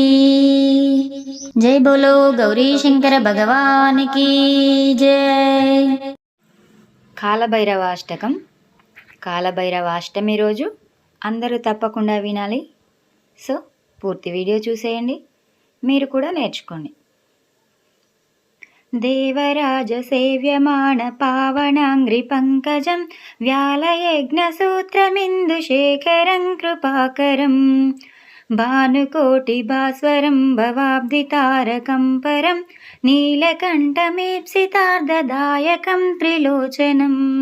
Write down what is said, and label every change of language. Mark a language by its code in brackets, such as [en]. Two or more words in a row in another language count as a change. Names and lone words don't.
[hi] जय बोलो [te] గౌరీ శంకర భగవానికి జై. కాలభైరవాష్టకం. కాలభైరవాష్టమి రోజు అందరూ తప్పకుండా వినాలి. సో పూర్తి వీడియో చూసేయండి, మీరు కూడా నేర్చుకోండి. [sa] देवराजसेव्यमाण पावनाङ्घ्रिपङ्कजं व्यालयज्ञसूत्रमिन्दुशेखरं कृपाकरं भानुकोटिभास्वरं भवाब्धितारकं परं नीलकण्ठमीप्सितार्धदायकं त्रिलोचनम्